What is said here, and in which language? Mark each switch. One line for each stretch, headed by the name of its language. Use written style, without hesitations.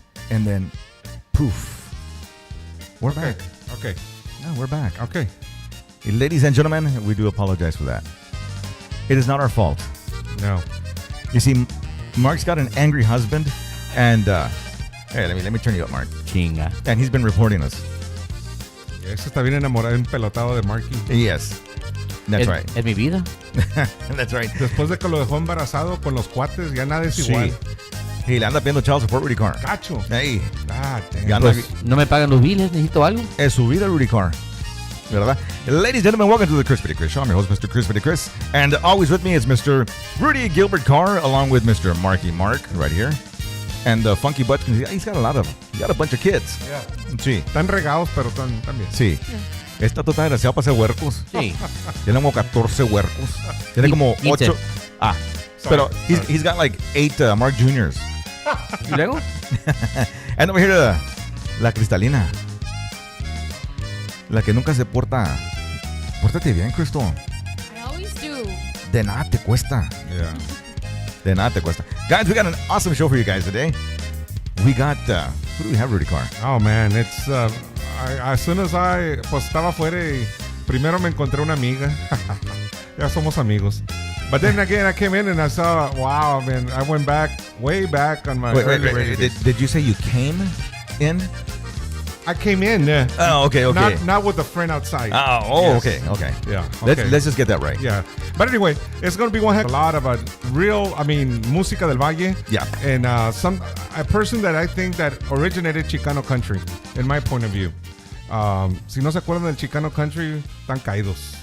English: And then, poof, we're back. Okay. No, we're back. Okay. Ladies and gentlemen, we do apologize for that. It is not our fault. No. You see, Mark's got an angry husband, and hey, let me turn you up, Mark.
Spanish: Chinga.
English: And he's been reporting us.
Spanish: Ese está bien enamorado, pelotado de Marky.
English: Yes, that's right.
Spanish: Es mi vida.
English: That's right.
Spanish: Después de que lo dejó embarazado con los cuates, ya nada es igual. Hey, le anda pidiendo
English: child support,
Spanish: Rudy Carr. Cacho.
English: Hey. Ah, damn.
Spanish: Ya anda- Pues, no me pagan los biles, necesito algo. Es su vida, Rudy Carr. ¿Verdad?
English: Ladies and gentlemen, welcome to the Chrispity Chris Show. I'm your host, Mr. Chrispity Chris. And always with me is Mr. Rudy Gilbert Carr, along with Mr. Marky Mark, right here. And Funky Butts, he's got a lot of them. He's got a bunch of kids. Yeah.
Spanish: Sí, Están regados, pero están bien. sí. Esta tota desgraciada para hacer huercos. Sí. Tiene como 14 huercos. Tiene como 8. Ah, pero
English: he's got like 8 Mark Juniors.
Spanish: ¿Y luego?
English: And over here to
Spanish: la Cristalina. La que nunca se porta. Pórtate bien, Crystal.
English: I always do.
Spanish: De nada te cuesta.
English: Yeah.
Spanish: De nada te cuesta.
English: Guys, we got an awesome show for you guys today. We got, who do we have, Rudy Carr? Oh, man, it's, as soon as
Spanish: pues estaba afuera y primero me encontré una amiga. Ya somos amigos.
English: But then again, I came in and I saw, wow, man, I went back, way back on my Wait. Did you say you came in? I came in. Oh, okay. Not with a friend outside. Yes. Okay. Yeah. Okay. Let's just get that right. Yeah. But anyway, it's going to be one heck of a lot of real,
Spanish: música del Valle.
English: Yeah. And a person that I think that originated Chicano country, in my point of view.
Spanish: Si no se acuerdan del Chicano country, están caídos.